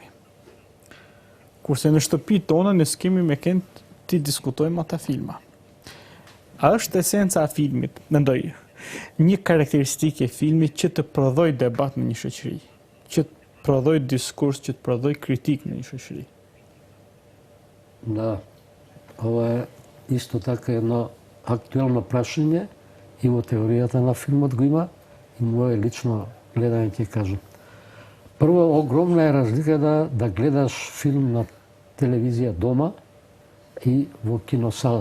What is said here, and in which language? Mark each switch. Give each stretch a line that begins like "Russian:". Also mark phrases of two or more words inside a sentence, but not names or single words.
Albanian: Kurse në shtëpi tona ne s'kemi me kënd ti diskutojmë ata filma. A është esenca e filmit, mendoj, një karakteristike e filmit që të prodhoj debat në një shoqëri, që të prodhoj diskurs, që të prodhoj kritik në një shoqëri.
Macedonian: Да, ова е исто така едно актуелно прашање и во теоријата на филмот го има, и мое лично гледање ќе кажам. Прво, огромна е разлика да гледаш филм на телевизија дома и во киносала.